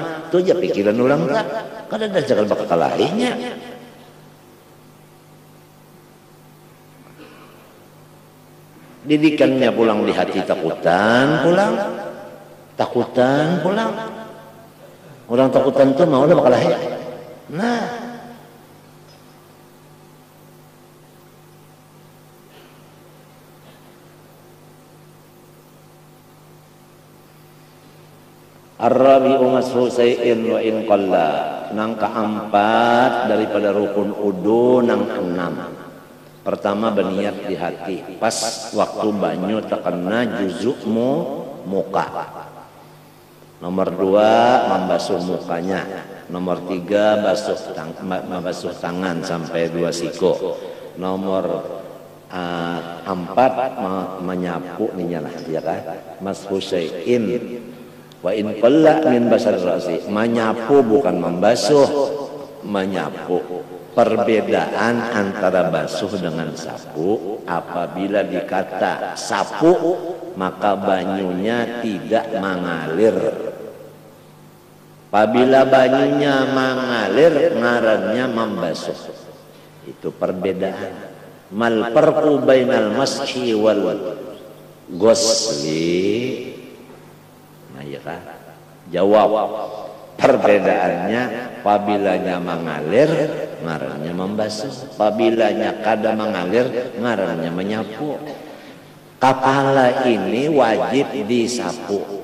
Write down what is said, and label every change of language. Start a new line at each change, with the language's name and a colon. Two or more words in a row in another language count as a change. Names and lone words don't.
Banjar: Itu aja pikiran orang tak. Kada ada cakal bakal lahirnya. Didikannya pulang di hati takutan pulang. Takutan pulang. Orang takutan itu mau ada bakal lahir. Nah.
Arabic: الرابع مسح شيء وإن قل.
Banjar: Nang keempat daripada rukun udu nang enam. Pertama berniat di hati. Pas waktu banyu terkena juzukmu muka. Nomor 2 membasuh mukanya. Nomor 3 membasuh tangan sampai 2 siku. Nomor 4 menyapu ninyalah ya kan.
Arabic: مسح شيء وإن قل من بشر الرأس.
Banjar: Menyapu bukan membasuh, menyapu. Perbedaan antara basuh dengan sapu, apabila dikata sapu maka banyunya tidak mengalir. Apabila banyunya mengalir, ngarannya membasuh. Itu perbedaan.
Arabic: ما الفرق بين المسح والغسل.
Banjar: Nah ya kan? Jawab. Perbedaannya, apabila mengalir, ngarannya membasuh. Apabila kada mengalir, ngarannya menyapu. Kepala ini wajib disapu.